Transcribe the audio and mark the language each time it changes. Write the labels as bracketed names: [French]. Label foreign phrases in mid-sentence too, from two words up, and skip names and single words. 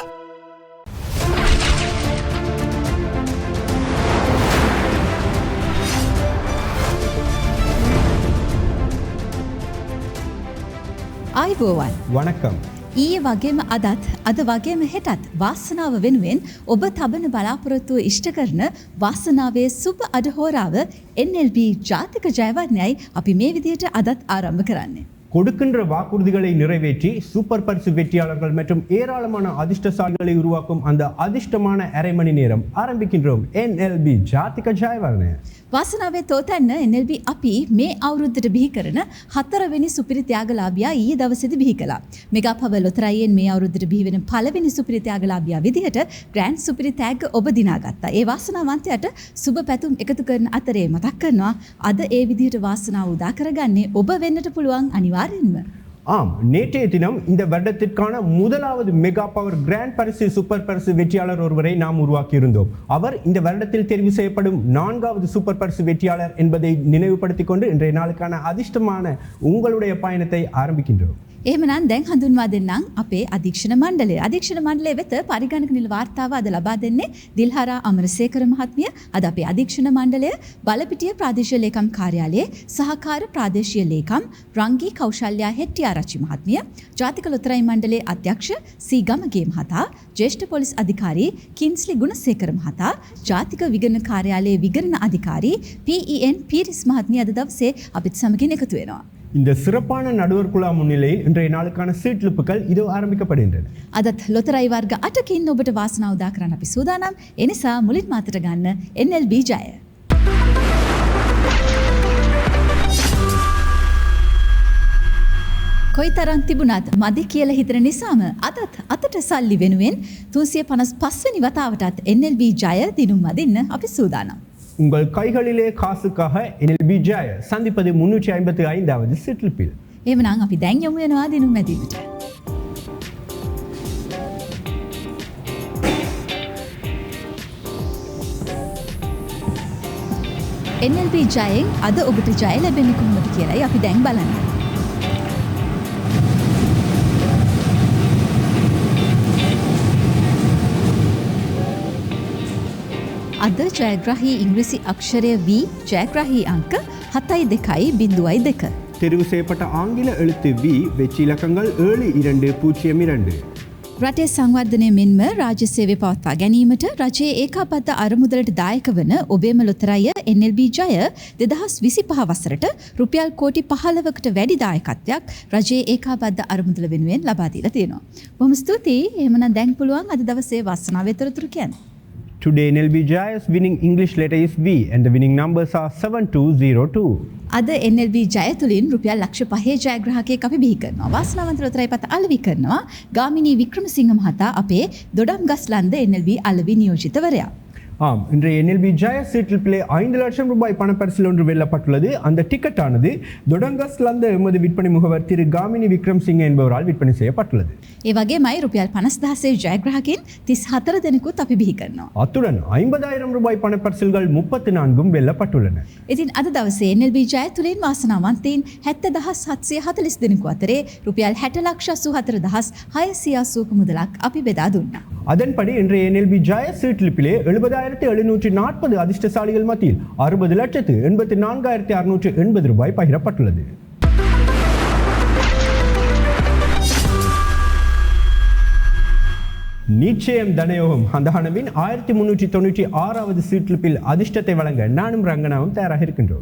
[Sinhala] ආයුබෝවන්. [Tamil] වණකම්. [Sinhala] ඊයේ වගේම අද වගේම හෙටත් වාසනාව වෙනුවෙන් ඔබ තබන බලාපොරොත්තුව ඉෂ්ට කරන වාසනාවේ සුබ අඩහෝරාව NLB ජාතික ජයවර්ණයයි අපි මේ විදිහට අදත් ආරම්භ කරන්නේ. [Tamil] கொடுக்கின்ற வாக்குறுதிகளை நிறைவேற்றி சூப்பர் பரிசு வெற்றியாளர்கள் மற்றும் ஏராளமான அதிர்ஷ்டசாலிகளை உருவாக்கும் அந்த அதிர்ஷ்டமான அரை மணி நேரம் ஆரம்பிக்கின்றோம். [Sinhala] NLB ජාතික ජයවර්ණය. වාසනාවේ තෝතැන්න NLB අපි මේ අවුරුද්දට බිහි කරන 4 වෙනි සුපිරි ත්‍යාගලාභියා ඊයේ දවසේදී බිහි කළා. මෙගා පව ලොතරැයියෙන් මේ අවුරුද්දට බිහි වෙන පළවෙනි සුපිරි ත්‍යාගලාභියා විදිහට ග්‍රෑන්ඩ් සුපිරි තෑග්ග ඔබ දිනාගත්තා. ඒ වාසනාවන්තයාට සුබ පැතුම් එකතු කරන අතරේ මතක් කරනවා අද ඒ විදිහට වාසනාව උදා කරගන්නේ ඔබ වෙන්නට පුළුවන් අනිවාර්යෙන්ම. [Tamil] ஆம், நேற்றைய தினம் இந்த வருடத்திற்கான முதலாவது மெகா பவர் கிராண்ட் பரிசு சூப்பர் பரிசு வெற்றியாளர் ஒருவரை நாம் உருவாக்கியிருந்தோம். அவர் இந்த வருடத்தில் தெரிவு செய்யப்படும் 4வது சூப்பர் பரிசு வெற்றியாளர் என்பதை நினைவுபடுத்திக் கொண்டு இன்றைய நாளுக்கான அதிர்ஷ்டமான உங்களுடைய பயணத்தை ஆரம்பிக்கின்றோம். [Sinhala] එහෙමනම් දැන් හඳුන්වා දෙන්නම් අපේ අධීක්ෂණ මණ්ඩලය. අධීක්ෂණ මණ්ඩලය වෙත පරිගණක නිල වාර්තාව අද ලබා දෙන්නේ දිල්හරා අමරසේකර මහත්මිය. අද අපේ අධීක්ෂණ මණ්ඩලය බලපිටිය ප්‍රාදේශීය ලේකම් කාර්යාලයේ සහකාර ප්‍රාදේශීය ලේකම් රංගී කෞශල්‍යා හෙට්ටිආරච්චි මහත්මිය, ජාතික ලොතරැයි මණ්ඩලයේ අධ්‍යක්ෂ සී ගමගේ මහතා, ජ්‍යෙෂ්ඨ පොලිස් අධිකාරී කින්ස්ලි ගුණසේකර මහතා, ජාතික විගණන කාර්යාලයේ විගණන අධිකාරී PEN පීරිස් මහත්මිය අද දවසේ අපිත් සමගින් එකතු වෙනවා. [Tamil] இந்த சிறப்பான நடுவர் குழா முன்னிலையில் இன்றைய நாளுக்கான சீட்லிப்புகள் இது ஆரம்பிக்கப்படுகின்றன. [Sinhala] අදත් ලොතරැයි වර්ග 8කින් ඔබට වාසනාව උදා කරන්න අපි සූදානම්. ඒ නිසා මුලින්ම අතට ගන්න NLB ජය. කොයිතරම් තිබුණත් මදි කියලා හිතන නිසාම අදත් අතට සල්ලි වෙනුවෙන් 355 වෙනි වතාවටත් NLB ජය දිනුම් අදින්න අපි සූදානම්. [Tamil] உங்கள் கைகளிலே காசுக்காக NLB ஜாய சந்திப்பது 355வது சிட்லிப்பில். [Sinhala] එහෙමනම් අපි දැන් යමු වෙනවා දිනුම් ඇදීමට. NLB ජයෙන් අද ඔබට ජය ලැබෙන්නේ කොහොමද කියලායි අපි දැන් බලන්නේ. අද ජයග්‍රාහී ඉංග්‍රීසි අක්ෂරය V ජයග්‍රාහී අංක 7.2.2. [Tamil] தெரிவு செய்யப்பட்ட ஆங்கில எழுத்து V வெற்றி இலக்கங்கள் 7202. [Sinhala] රටේ සංවර්ධනය මෙන්ම රාජ්‍ය සේවය පවත්වා ගැනීමට රජයේ ඒකාබද්ධ අරමුදලට දායක වන ඔබේම ලොතරැය NLB ජය 2025 වසරට රුපියල් කෝටි 15කට වැඩි දායකත්වයක් රජයේ ඒකාබද්ධ අරමුදල වෙනුවෙන් ලබා දීලා තියෙනවා. බොහොම ස්තුතියි. එහෙමනම් දැන් පුළුවන් අද දවසේ වාසනාවේ තොරතුරු කියන්න. [English] Today NLB Jaya's winning English letter is V and the winning numbers are 7202. [Sinhala] අද NLB ජය තුලින් රුපියල් ලක්ෂ 5 ජයග්‍රාහකයෙක් අපි බිහි කරනවා. වාසනාවන්ත ලොතරැයි පත අලෙවි කරනවා ගාමිණී වික්‍රමසිංහ මහතා අපේ දොඩම්ගස්ලන්ද NLB අලෙවි නියෝජිතවරයා. [Tamil] ஆம், இன்றைய NLB ஜாய சீட்லிப்பிலே 5 லட்சம் ரூபாய் பணப்பரிசில் ஒன்று வெல்லப்பட்டுள்ளது. அந்த டிக்கெட் ஆனது தொடங்கஸ்லந்த எமது விற்பனை முகவர் திரு காமினி விக்ரம் சிங் என்பவரால் விற்பனை செய்யப்பட்டுள்ளது. [Sinhala] ඒ වගේමයි රුපියල් 50000 ජයග්‍රාහකයන් 34 දෙනෙකුත් අපි බිහි කරනවා. [Tamil] அத்துடன் 50000 ரூபாய் பணப்பரிசில்கள் 34ம் வெல்லப்பட்டுள்ளன. [Sinhala] ඉතින් අද දවසේ NLB ජය තුලින් වාසනාවන්තයින් 70740 දෙනෙකු අතරේ රුපියල් 60,84,680 මුදලක් අපි බෙදා දුන්නා. [Tamil] அதன்படி இன்றைய NLB ஜாய சீட்லிப்பிலே 70,740 அதிர்ஷ்டசாலிகள் மத்தியில் 60,84,680 ரூபாய் பகிரப்பட்டுள்ளது. நிச்சயம் தனயோகம் ஹந்தஹனவின் 1396வது சீட்லிப்பில் அதிர்ஷ்டத்தை வழங்க நானும் ரங்கனாவும் தயாராக இருக்கின்றோம்.